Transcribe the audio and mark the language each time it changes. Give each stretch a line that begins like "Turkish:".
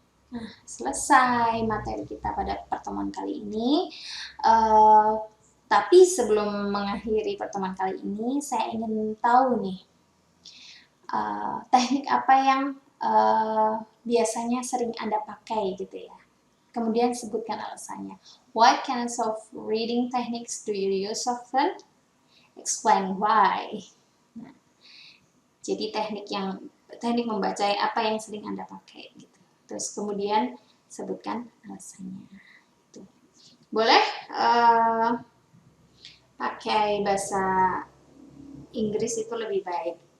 Indonesian: Nah, selesai materi kita pada pertemuan kali ini. Tapi sebelum mengakhiri pertemuan kali ini, saya ingin tahu nih, teknik apa yang biasanya sering Anda pakai gitu ya. Kemudian sebutkan alasannya.
English: What kinds of reading techniques do you use often? Explain why.
Indonesian: Nah, jadi teknik membaca apa yang sering Anda pakai gitu. Terus kemudian sebutkan alasannya. Itu. Boleh pakai bahasa Inggris itu lebih baik.